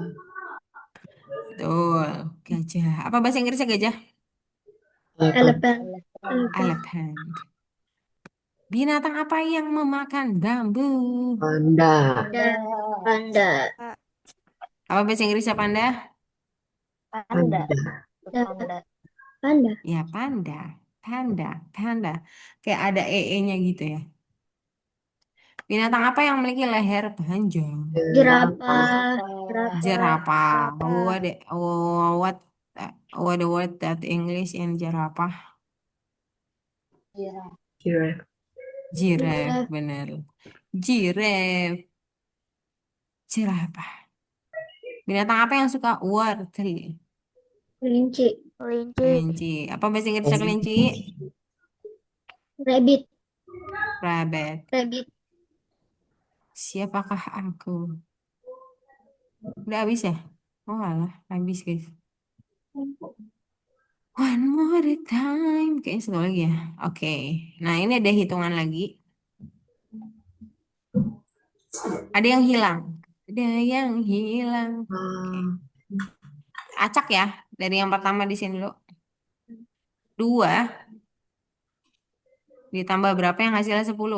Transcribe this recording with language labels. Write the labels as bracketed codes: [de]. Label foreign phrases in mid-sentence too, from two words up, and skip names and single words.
[id] Betul. Gajah. Apa bahasa Inggrisnya gajah? Elephant. Elephant. Binatang apa yang memakan bambu? Panda. Panda. Apa bahasa Inggrisnya panda? Panda. Panda. Panda. Ya, panda. Panda. Panda. Kayak ada nya gitu ya. Binatang apa yang memiliki leher panjang? Jerapah. Jerapah. [en] What the word that English in jerapah? [id] Giraffe. Giraffe, bener. Giraffe. Jerapah. Binatang apa yang suka wortel? Kelinci. Kelinci. Kelinci. Apa bahasa Inggrisnya kelinci? Rabbit. Rabbit. Rabbit. Siapakah aku? Udah habis ya? Oh alah, habis guys. [en] One more time. [id] Kayaknya satu lagi ya. Oke. Nah, ini ada hitungan lagi. Ada yang hilang. Ada yang hilang. Oke. Acak ya. Dari yang pertama di sini dulu. 2 ditambah berapa yang hasilnya 10?